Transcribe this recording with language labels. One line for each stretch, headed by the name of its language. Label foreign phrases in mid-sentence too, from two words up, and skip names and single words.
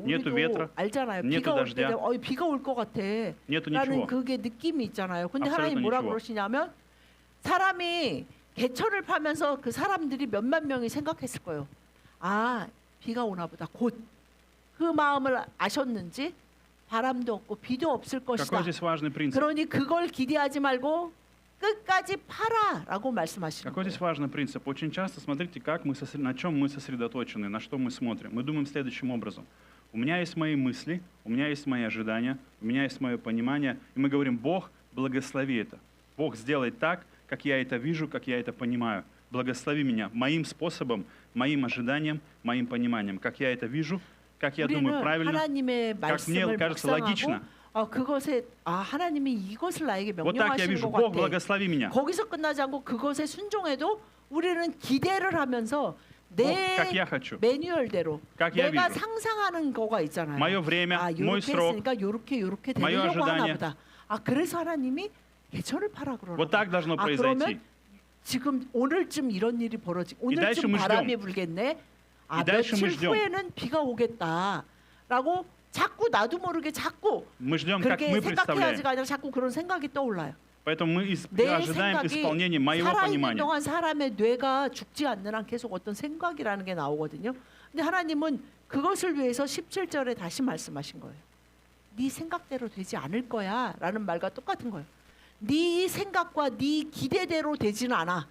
Russian: Нету
Korean: 우리도
Russian: ветра,
Korean: 알잖아요.
Russian: нету
Korean: 비가 올 때
Russian: дождя.
Korean: 되면 비가 올 것 같아
Russian: нету
Korean: 라는
Russian: ничего.
Korean: 그게 느낌이 있잖아요. 근데
Russian: Абсолютно
Korean: 하나님 뭐라
Russian: ничего.
Korean: 그러시냐면 사람이 개천을 파면서 그 사람들이 몇만 명이 생각했을 거예요. 비가 오나 보다. 곧 그 마음을 아셨는지 바람도 없고 비도 없을 것이다.
Russian: Какой здесь важный принцип?
Korean: 그러니 그걸 기대하지 말고 끝까지 파라라고 말씀하시는
Russian: Какой
Korean: 거예요.
Russian: здесь важный принцип? Очень часто смотрите, на чем мы сосредоточены, на что мы смотрим. Мы думаем следующим образом. У меня есть мои мысли, у меня есть мои ожидания, у меня есть мое понимание. И мы говорим, Бог, благослови это. Бог, сделай так, как я это вижу, как я это понимаю. Благослови меня моим способом, моим ожиданием, моим пониманием. Как я это вижу, как я думаю
Korean: 우리는
Russian: правильно,
Korean: 하나님의
Russian: как мне
Korean: 말씀을
Russian: кажется
Korean: 묵상하고
Russian: логично.
Korean: 그것에 하나님이 이것을 나에게
Russian: Вот так я
Korean: 명령하시는
Russian: вижу.
Korean: 것
Russian: Бог,
Korean: 같아.
Russian: благослови меня.
Korean: 거기서 끝나지 않고 그것에 순종해도 우리는 기대를 하면서
Russian: Бог,
Korean: 내
Russian: как я хочу.
Korean: 매뉴얼대로
Russian: как я
Korean: 내가
Russian: вижу.
Korean: 상상하는 거가 있잖아요.
Russian: Мое время, мой
Korean: 요렇게
Russian: срок.
Korean: 했으니까 요렇게
Russian: Мое
Korean: 되려고 하나
Russian: ожидание.
Korean: 보다. 그래서 하나님이 개천을 파라 그러나
Russian: Вот так должно
Korean: 그러면
Russian: произойти.
Korean: 지금 오늘쯤 이런 일이 벌어지고
Russian: дальше
Korean: 오늘쯤
Russian: мы
Korean: 바람이 불겠네.
Russian: дальше
Korean: 며칠
Russian: мы ждем.
Korean: 후에는 비가 오겠다라고 자꾸 나도 모르게 자꾸
Russian: Мы ждем, как
Korean: 그렇게
Russian: мы
Korean: 생각해야지가
Russian: представляем.
Korean: 아니라 자꾸 그런 생각이 떠올라요.
Russian: Поэтому мы
Korean: 내
Russian: ожидаем
Korean: 생각이
Russian: исполнения моего
Korean: 살아있는
Russian: понимания.
Korean: 동안 사람의 뇌가 죽지 않는 한 계속 어떤 생각이라는 게 나오거든요. 근데 하나님은 그것을 위해서 17절에 다시 말씀하신 거예요. 네 생각대로 되지 않을 거야 라는 말과 똑같은 거예요. 네 생각과 네 기대대로 되지는 않아.